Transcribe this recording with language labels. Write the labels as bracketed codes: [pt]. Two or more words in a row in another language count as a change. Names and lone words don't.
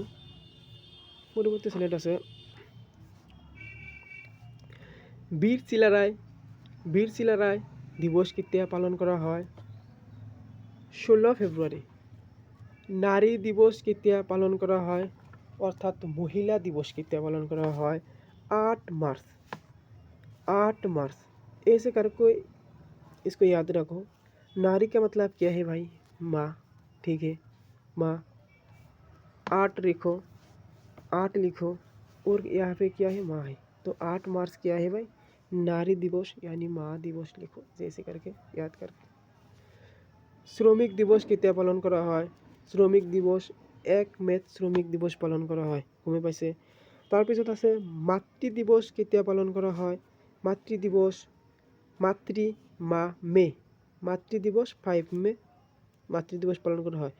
[as] পৰৱৰ্তী শ্লাইড আছে বীৰ চিলাৰায় দিৱস কেতিয়া পালন কৰা হয়? 16 ফেব্ৰুৱাৰী। নাৰী দিৱস কেতিয়া পালন কৰা হয়? অৰ্থাৎ মহিলা দিৱস কেতিয়া পালন কৰা হয়? [hi] 8 मार्च। 8 मार्च। ऐसे करके इसको याद रखो। नारी का मतलब क्या है भाई? माँ। ठीक है, माँ। 8 लिखो और यहाँ पे क्या है? माँ है। तो 8 मार्च क्या है भाई? नारी दिवस यानी माँ दिवस लिखो, जैसे करके याद करके। [as] শ্রমিক দিবস কেতিয়া পালন কৰা হয়? শ্রমিক দিবস 1 মেত শ্রমিক দিবস পালন কৰা হয়, গমে পাইছে। তাৰপিছত আছে মাতৃ দিৱস কেতিয়া পালন কৰা হয়? মাতৃ দিৱস মে। মাতৃ দিৱস 5 মে মাতৃ দিৱস পালন কৰা হয়।